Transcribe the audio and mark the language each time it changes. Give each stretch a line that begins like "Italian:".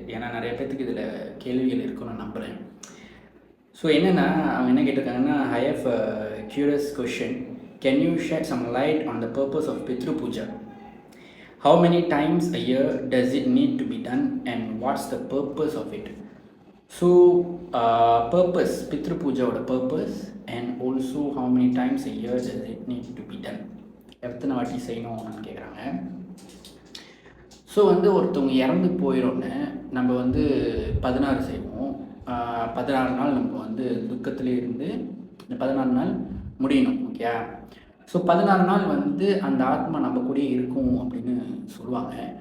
Tamil: ஏன்னா நிறைய பேர்த்துக்கு இதில் கேள்விகள் இருக்குன்னு நான் நம்புகிறேன். ஸோ என்னென்னா, அவங்க என்ன கேட்டிருக்காங்கன்னா,
English: I have a curious question. Can you shed some light on the purpose of Pitru Puja? How many times a year does it need to be done and what's the purpose of it? So, purpose, Pitru Puja
Tamil: oda
English: purpose, and also how many times a year does it need to be done?
Tamil: எத்தனை வாட்டி செய்யணும்னு கேட்குறாங்க. So ஒருத்தவங்க இறந்து போயிடோன்னு நம்ம 16 செய்வோம். 16 நாள் நம்ம துக்கத்திலே இருந்து இந்த 16 நாள் முடியணும். ஓகே. ஸோ 16 நாள் அந்த ஆத்மா நம்ம கூடயே இருக்கும் அப்படின்னு சொல்லுவாங்க.